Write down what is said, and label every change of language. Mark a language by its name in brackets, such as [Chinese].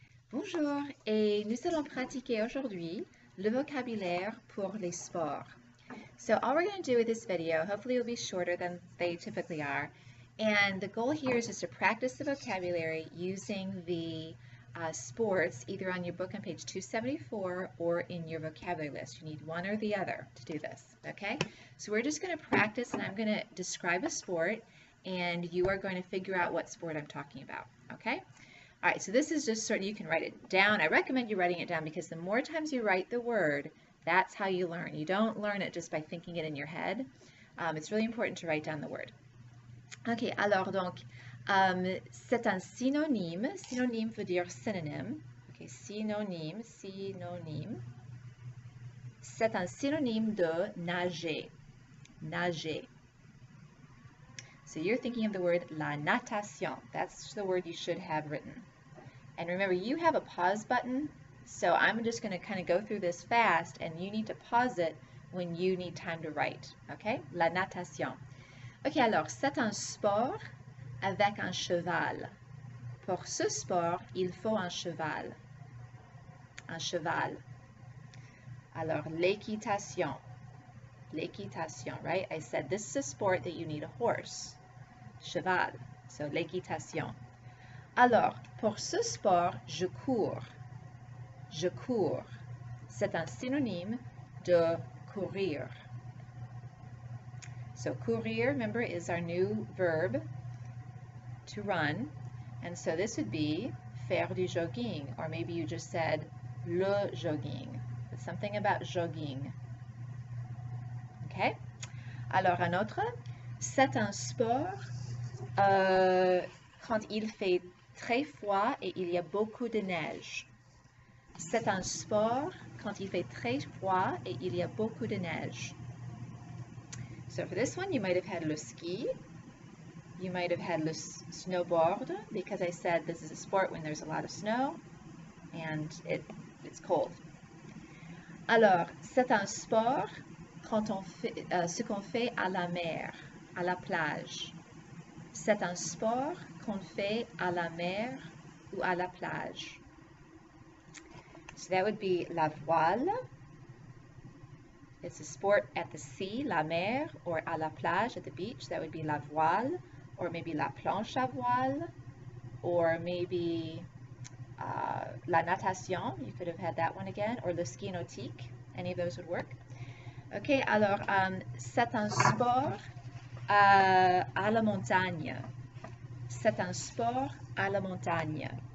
[French] Bonjour, et nous allons pratiquer aujourd'hui le vocabulaire pour les sports. [English] So all we're going to do with this video, hopefully it will be shorter than they typically are, and the goal here is just to practice the vocabulary using the sports either on your book on page 274 or in your vocabulary list. You need one or the other to do this, okay? So we're just going to practice, and I'm going to describe a sport, and you are going to figure out what sport I'm talking about, okay? All right, so this is just sort of, you can write it down. I recommend you writing it down because the more times you write the word, that's how you learn. You don't learn it just by thinking it in your head. It's really important to write down the word. [French] Ok, alors donc, c'est un synonyme. Synonyme veut dire synonyme. Ok, synonyme, synonyme. C'est un synonyme de nager. Nager. [English] So you're thinking of the word la natation. That's the word you should have written. And remember, you have a pause button, so I'm just going to kind of go through this fast, and you need to pause it when you need time to write. [French] Okay? La natation. Ok, alors, c'est un sport avec un cheval. Pour ce sport, il faut un cheval. Un cheval. Alors, l'équitation. L'équitation, right? [English] I said this is a sport that you need a horse. [French] Cheval. So, l'équitation. Alors, pour ce sport, je cours. Je cours. C'est un synonyme de courir. [English] So, courir, remember, is our new verb to run. And so this would be faire du jogging. Or maybe you just said le jogging. It's something about jogging. Okay? [French] Alors, un autre, c'est un sport quand il fait très froid et il y a beaucoup de neige. C'est un sport quand il fait très froid et il y a beaucoup de neige. [English] So for this one, you might have had le ski. You might have had le snowboard, because I said this is a sport when there's a lot of snow and it's cold. [French] Alors, c'est un sport quand on fait ce qu'on fait à la mer, à la plage. C'est un sport qu'on fait à la mer ou à la plage. [English] So that would be la voile. It's a sport at the sea, la mer, or à la plage, at the beach. That would be la voile, or maybe la planche à voile, or maybe la natation. You could have had that one again, or le ski nautique. Any of those would work. [French] Okay, alors, c'est un sport à la montagne. C'est un sport à la montagne.